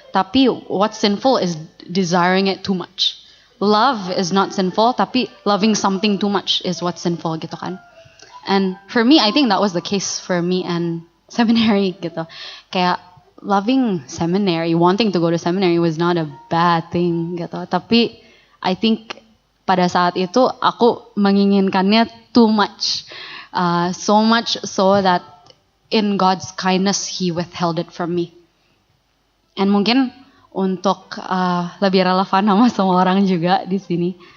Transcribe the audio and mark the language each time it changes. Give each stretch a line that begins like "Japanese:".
English: Tapi what's sinful is desiring it too much. Love is not sinful, tapi loving something too much is what's sinful gitu kan. And for me, I think that was the case for me and seminary gitu. Kayak loving seminary, wanting to go to seminary was not a bad thing gitu.
Indonesian: Tapi
English: I think
Indonesian: pada saat itu aku menginginkannya
English: too much. So much so that in God's kindness He withheld it from me.
Indonesian: And mungkin untuk lebih relevan sama semua orang juga di sini.